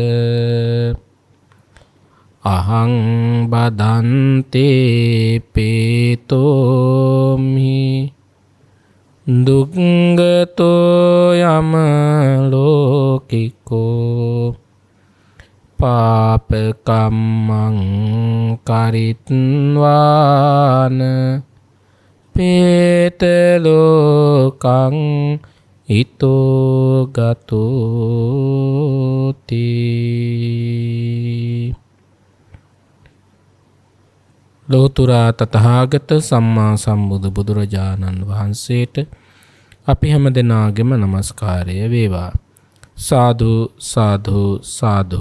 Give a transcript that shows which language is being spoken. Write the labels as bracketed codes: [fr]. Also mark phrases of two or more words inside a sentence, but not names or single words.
[pi] अहं बधन्ते पेतोमि दुग्गतो यमलोकिको पापकर्मं कारित्वान् पेतलोकं इतो गतोति [si] ලෝතුරා තථාගත සම්මා සම්බුදු බුදුරජාණන් වහන්සේට අපි හැම දෙනාගේම নমස්කාරය වේවා. සාදු සාදු සාදු.